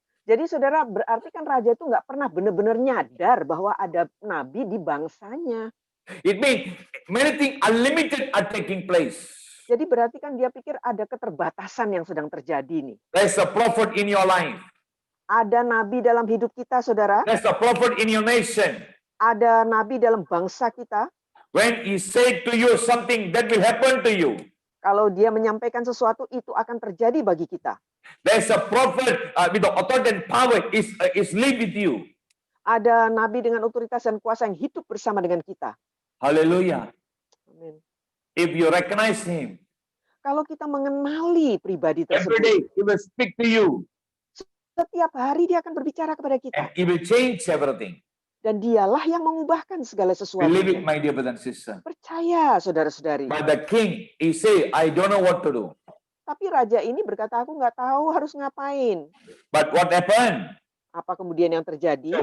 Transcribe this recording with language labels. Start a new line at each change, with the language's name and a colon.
Indonesian: Jadi saudara, berarti kan raja itu nggak pernah benar-benar nyadar bahwa ada nabi di bangsanya.
English: It means many things unlimited are taking place.
Indonesian: Jadi berarti kan dia pikir ada keterbatasan yang sedang terjadi nih.
English: There's a prophet in your life.
Indonesian: Ada nabi dalam hidup kita, saudara.
English: There's a prophet in your nation.
Indonesian: Ada nabi dalam bangsa kita.
English: When he said to you something, that will happen to you.
Indonesian: Kalau dia menyampaikan sesuatu, itu akan terjadi bagi kita.
English: There's a prophet with the authority and power is live with you.
Indonesian: Ada nabi dengan otoritas dan kuasa yang hidup bersama dengan kita.
English: Hallelujah.
Indonesian: Amin.
English: If you recognize him,
Indonesian: Kalau kita mengenali pribadi
English: every
Indonesian: tersebut,
English: day he will speak to you
Indonesian: setiap hari dia akan berbicara kepada kita.
English: and he will change everything.
Indonesian: Dan dialah yang mengubahkan segala
English: Believe it,
Indonesian: sesuatu.
English: my dear brother and sister.
Indonesian: Percaya, saudara-saudari.
English: But the king, he say, I don't know what to do.
Indonesian: Tapi raja ini berkata, aku nggak tahu harus ngapain.
English: But what happened?
Indonesian: Apa kemudian yang terjadi?